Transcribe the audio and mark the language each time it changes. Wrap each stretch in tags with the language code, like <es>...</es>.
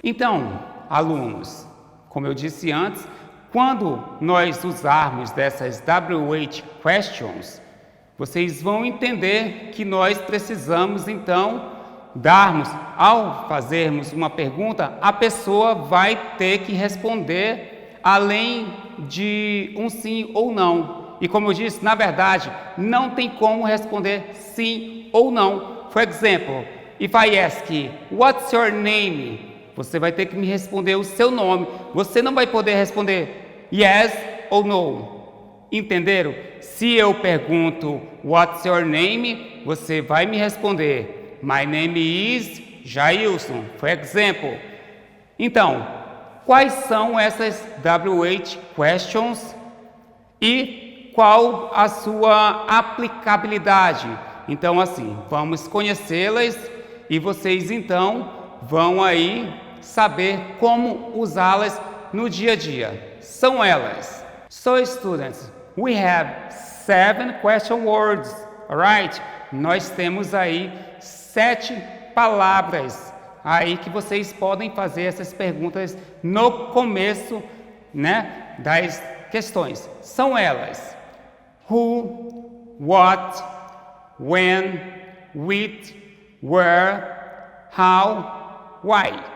<pt>Então, alunos, como eu disse antes, quando nós usarmos dessas WH questions, vocês vão entender que nós precisamos, então, ao fazermos uma pergunta, a pessoa vai ter que responder além de um sim ou não. E como eu disse, na verdade, não tem como responder sim ou não.</pt> <en>For example, if I ask, what's your name?</en> <pt>Você vai ter que me responder o seu nome. Você não vai poder responder yes ou no. Entenderam? Se eu pergunto</pt> <en>what's your name,</en> <pt>você vai me responder</pt> <en>my name is Jailson, for example.</en> <pt>Então, quais são essas WH questions e qual a sua aplicabilidade? Então, assim, vamos conhecê-las e vocês então vão aí saber como usá-las no dia a dia. São elas.</pt> <en>So, students, we have 7 question words, alright?</en> <pt>Nós temos aí 7 palavras aí que vocês podem fazer essas perguntas no começo, né, das questões. São elas: who, what, when, which, where, how, why.</pt>